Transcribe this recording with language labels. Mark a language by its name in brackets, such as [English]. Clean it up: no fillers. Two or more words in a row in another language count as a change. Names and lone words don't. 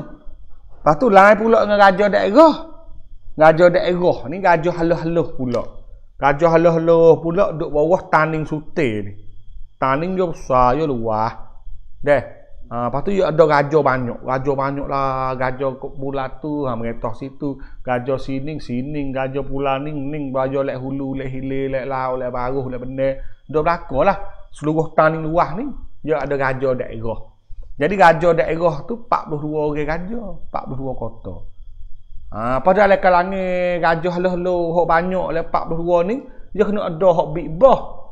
[Malay] Lepas tu lain pula dengan gajah daerah. Gajah daerah ni gajah haluh-haluh pula. Gajah haluh-haluh pula duk bawah taning sute ni. Taning dia besar, dia luas. Lepas tu ada gajah banyak lah, gajah bulat tu mengetah situ, gajah sining, gajah pula ning, gajah lek hulu, lek hilir, lek lau, lek baruh, lek benda. Dah berlaku lah seluruh taning luas ni dia ada gajah daerah. Jadi gajah daerah tu 42 orang gajah, 42 kota. Pada lek kalangan gajah haluh-haluh hok banyak lek 42 ni, dia kena ada hok [English] big boss.